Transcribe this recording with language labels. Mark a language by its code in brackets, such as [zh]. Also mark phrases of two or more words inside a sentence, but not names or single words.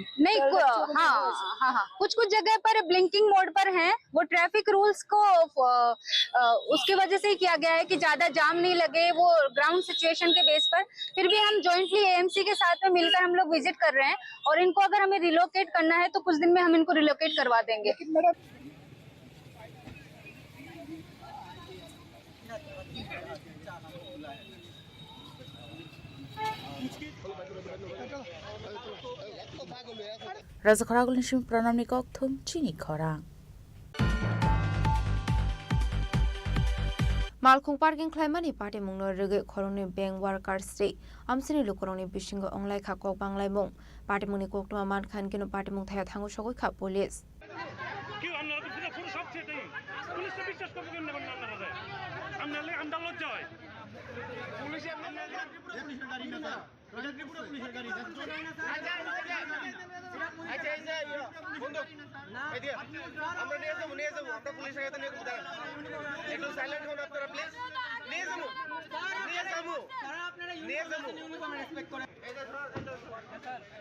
[hi] नहीं हाँ कुछ जगह पर ब्लिंकिंग मोड पर हैं वो [en] traffic rules [hi] को उसकी वजह से ही किया गया है कि ज्यादा जाम नहीं लगे वो [en] ground situation [hi] के बेस पर फिर भी हम जॉइंटली एएमसी के साथ में मिलकर हम लोग विजिट कर रहे हैं और इनको अगर हमें रिलोकेट करना है तो कुछ दिन में हम इनको रिलोकेट करवा देंगे [trp] Raja Khorang Nishim Pranam Nikok Thum Chini Khorang Malkung parking claimani party mungno rege khorongni [en] bank workers day [trp] amsini lukorongni bisingo onglai kha kok banglai mung party mungni koktuma man khan kino party mung thaya thangu sogoi kha police [bn] এটাই পুলিশকে বিশ্বাস করবো কেমন এখন আপনারা আপনার আমরা লজ্জা হয় পুলিশে পুলিশের গাড়ি না স্যার এটা ত্রিপুরা পুলিশের গাড়ি আচ্ছা এই যে বন্ধু এই দিয়ে আমরা নিয়ে যাবো আমরা পুলিশের কাছে নিয়ে যাবো একটু সাইলেন্ট হন আপনারা প্লিজ নিয়ে যাবো স্যার আপনারা [en] uniform respect [bn] করেন এই যে স্যার